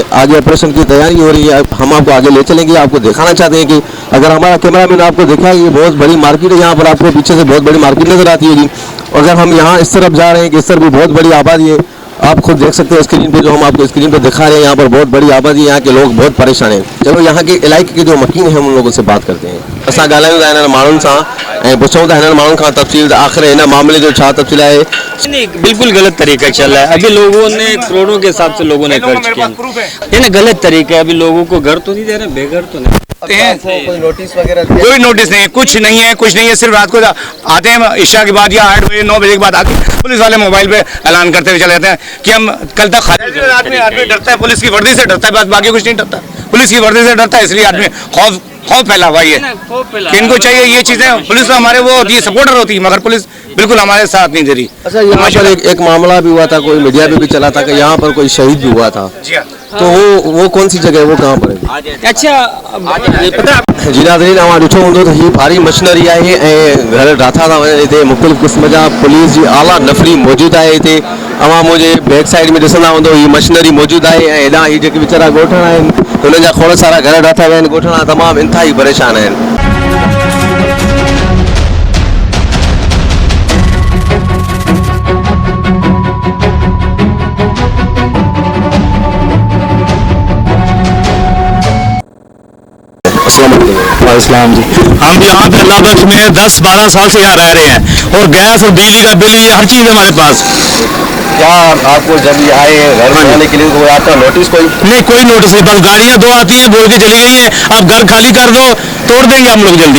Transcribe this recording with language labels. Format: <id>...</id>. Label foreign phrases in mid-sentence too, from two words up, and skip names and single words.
<hi>आगे ऑपरेशन की तैयारी हो रही है, हम आपको आगे ले चलेंगे। आपको दिखाना चाहते हैं कि अगर हमारा कैमरामैन आपको दिखा ये बहुत बड़ी मार्केट है, यहाँ पर आपको पीछे से बहुत बड़ी मार्केट नज़र आती है जी। अगर हम यहाँ इस तरफ जा रहे हैं कि इस तरफ भी बहुत बड़ी आबादी है, आप खुद देख सकते हैं स्क्रीन पे, जो हम आपको स्क्रीन पे दिखा रहे हैं। यहाँ पर बहुत बड़ी आबादी है, यहाँ के लोग बहुत परेशान हैं। चलो यहाँ के इलाके के जो मकीन हैं हम उन लोगों से बात करते हैं।</hi> <sd>असां ॻाल्हायूं था हिननि माण्हुनि सां ऐं पुछूं था हिननि माण्हुनि खां तफ़सील आख़िर हिन मामले जो छा तफ़सील आहे।</sd> <hi>नहीं, बिल्कुल गलत तरीका चल रहा है। अभी लोगों ने करोड़ों के हिसाब से लोगों ने खर्च किया, ये ना गलत तरीका है। अभी लोगों को घर तो नहीं दे रहे, बेघर तो नहीं कोई नोटिस वगैरह, कोई नोटिस नहीं है, कुछ नहीं है, सिर्फ रात को आते हैं इशा के बाद या 8 बजे 9 बजे के बाद आके पुलिस वाले मोबाइल पे ऐलान करते हुए चले जाते हैं कि हम कल तक आदमी डरता है, पुलिस की वर्दी से डरता है, बस बाकी कुछ नहीं डरता। पुलिस की वर्दी से डरता है, इसलिए आदमी खौफ फैला हुआ है। इनको चाहिए ये चीजें, पुलिस तो हमारे वो होती है, सपोर्टर होती है, मगर पुलिस बिल्कुल हमारे साथ नहीं दे रही। अच्छा, यहाँ पर एक मामला भी हुआ था, कोई मीडिया पे भी चला था कि यहाँ पर कोई शहीद भी हुआ था, तो वो कौन सी जगह है, वो कहाँ पर है? अच्छा,</hi> <sd>पता जी नाज़रीन, अवां ॾिठो हूंदो त हीअ भारी मशीनरी आहे ऐं घर ठाथा था वञनि। हिते मुख़्तलिफ़ क़िस्म जा पुलिस जी आला नफ़री मौजूदु आहे। हिते अवां मुंहिंजे बैक साइड में ॾिसंदा हूंदो, हीअ मशीनरी मौजूदु आहे ऐं हेॾां हीअ जेके वीचारा ॻोठण आहिनि हुननि जा खोड़ सारा घर ठाथा विया आहिनि। ॻोठणा तमामु इंतिहाई परेशान आहिनि। इस्लाम जी,</sd> <hi>हम यहाँ पे अल्लाह बख्श में 10-12 साल से यहाँ रह रहे हैं और गैस और बिजली का बिल, ये हर चीज़ है हमारे पास। क्या आपको जब ये आए घर बनाने के लिए कोई आपका नोटिस? नहीं, कोई नोटिस नहीं, बस गाड़ियाँ 2 आती हैं, बोल के चली गई हैं अब घर खाली कर दो, तोड़ देंगे हम लोग जल्दी।</hi>